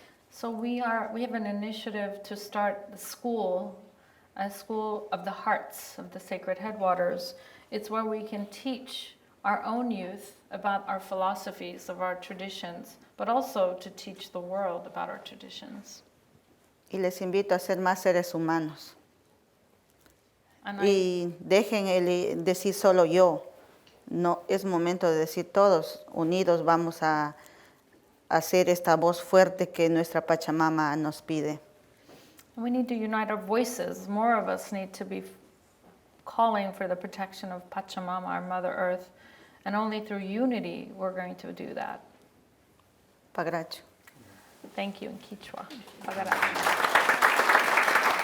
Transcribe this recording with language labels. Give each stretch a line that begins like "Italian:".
English: So we have an initiative to start the school a school of the hearts of the sacred headwaters. It's where we can teach our own youth about our philosophies of our traditions, but also to teach the world about our traditions.
Spanish: Y les invito a ser más seres humanos.
English: And
Spanish: Y dejen el decir solo yo. No, es momento de decir todos unidos vamos a hacer esta voz fuerte que nuestra Pachamama nos pide.
English: we need to unite our voices. More of us need to be calling for the protection of Pachamama, our Mother Earth, and only through unity we're going to do that.
Quechua: Pagracho.
English: Thank you in Quechua. Pagaracho.